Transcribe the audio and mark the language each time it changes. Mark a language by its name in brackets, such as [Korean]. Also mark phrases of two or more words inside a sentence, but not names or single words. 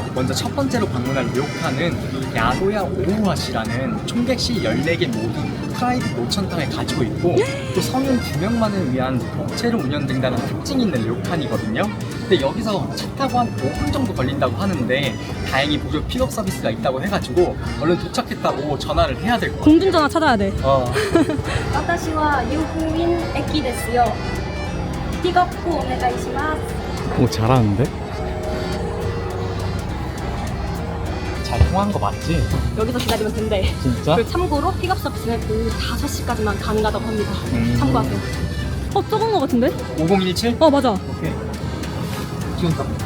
[Korean] 먼저 첫 번째로 방문할 료칸은 야도야 오우아시라는 총객실 14개 모두 프라이빗 노천탕을 가지고 있고 또 성인 2명만을 위한 업체로 운영된다는 특징이 있는 료칸이거든요. 근데 여기서 차 타고 한 5분 정도 걸린다고 하는데 다행히 무료 픽업 서비스가 있다고 해가지고 얼른 도착했다고 전화를 해야 될 것 같아요. 공중전화 찾아야 돼. [Japanese] 私はユーイン駅ですよ。ピックアップお願いします。 [Korean] 오, 잘하는데? 잘 통한 거 맞지? 여기서 기다리면 된대. 진짜? 그리고 참고로 픽업 서비스는 오후 5시까지만 가능하다고 합니다. 참고하세요. 적은 거 같은데? 5017? 맞아. 오케이. 지원다.